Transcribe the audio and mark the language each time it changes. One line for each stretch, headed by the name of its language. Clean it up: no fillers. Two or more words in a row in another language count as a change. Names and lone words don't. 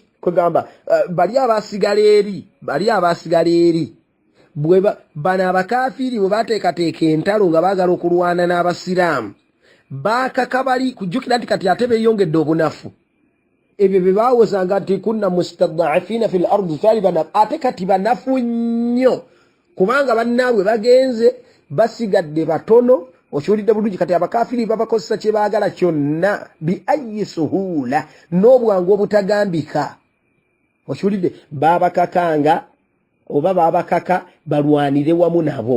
Ganda: Kwegamba bali abaasigala eri bano abakafiri bwe bateekateeka entalo nga baagala okulwana n'abasiraamu baakaka bali kujjukira nti kati ate beeyongedde obunafu. Ebyo bye baawozanga nti
Arabic: كنا مستضعفين في الأرض
Ganda: taliban ate kati banafu nnyo kubanga bannaabwe bagenze basigadde batono. Okiwulidde bulungi? Kati abakafiri babakozesa kye baagala kyonna
Arabic: بأي سهولة
Ganda: n'obwangu obutagambika. Okiwulidde? Baabakakanga oba baabakaka balwanire wamu nabo.